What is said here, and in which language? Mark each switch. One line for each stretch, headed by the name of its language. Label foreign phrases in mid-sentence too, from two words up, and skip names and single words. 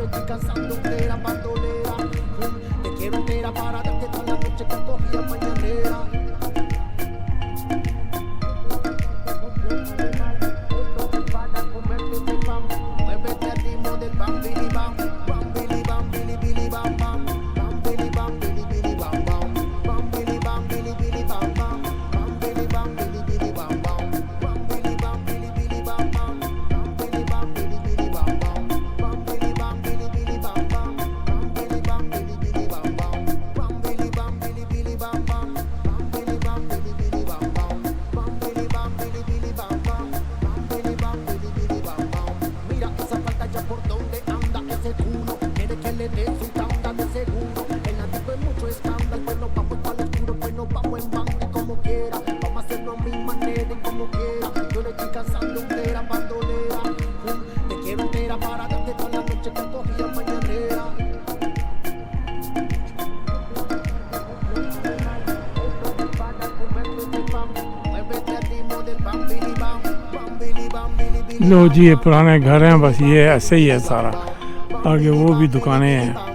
Spanish: cazando entera bandolera. Te quiero entera para darte toda la noche que cogía mañanera. Muévete al ritmo del bam, bili bam, bili bili bam bam, bam bili bili bam bam, bam bili bili bam bam, bam bili bili bam bam, bam bili bili bam bam, bam bili bili bam bam, bam bili bili bam bam, bam bili bili bam bam, bam bili bili bam bam, bam bili bili bam bam, bam bili bili bam bam, bam bili bili bam bam. Mira esa pantalla por donde anda ese culo, quiere que le dé su tanda de seguro. En la disco hay mucho escándalo, pues nos vamos para el oscuro, pues nos vamos en banda y como quiera. Vamos a hacerlo a mi manera y como quiera. Yo le estoy cazando entera bandolera. Te quiero entera para darte toda la noche que cogía mañanera. Muévete al ritmo del bam, bili bam, bili bili.
Hindi: लो जी ये पुराने घर हैं, बस ये ऐसे ही है सारा, आगे वो भी दुकानें हैं.